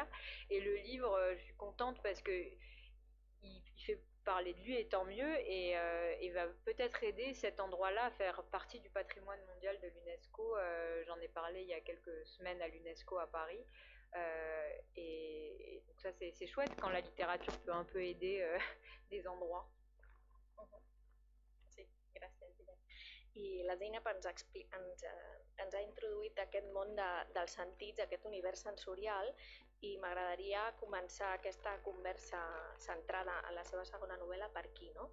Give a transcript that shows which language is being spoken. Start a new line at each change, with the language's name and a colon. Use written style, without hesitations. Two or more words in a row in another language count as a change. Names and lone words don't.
French: Et le livre, je suis contente parce que il fait parler de lui et tant mieux et va peut-être aider cet endroit-là à faire partie du patrimoine mondial de l'UNESCO. J'en ai parlé il y a quelques semaines à l'UNESCO à Paris. Et donc ça c'est chouette quand la littérature peut un peu aider des endroits.
Catalan: Sí, gràcies, Guillem. I la Zeynep ens ha introduït aquest món dels sentits, aquest univers sensorial, i m'agradaria començar aquesta conversa centrada en la seva segona novel·la per aquí, no?